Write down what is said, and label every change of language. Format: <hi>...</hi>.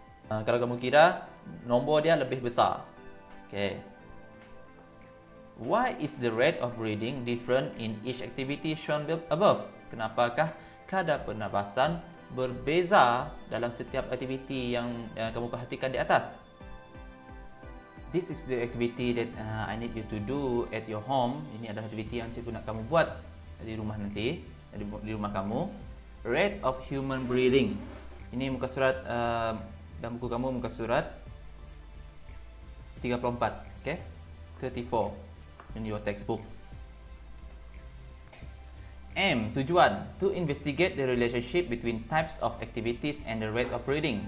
<ms>Kalau kamu kira, nombor dia lebih besar. Okey.</ms> <en>Why is the rate of breathing different in each activity shown above?</en> <ms>Kenapakah kadar pernafasan berbeza dalam setiap aktiviti yang kamu perhatikan di atas?</ms> <en>This is the activity that I need you to do at your home.</en> <ms>Ini adalah aktiviti yang cikgu nak kamu buat di rumah nanti, di rumah kamu.</ms> <en>Rate of human breathing.</en> <ms>Ini muka surat dalam buku kamu, muka surat 34, okay?</ms> <en>34 in your textbook. M, tujuan, to investigate the relationship between types of activities and the rate of breathing.</en>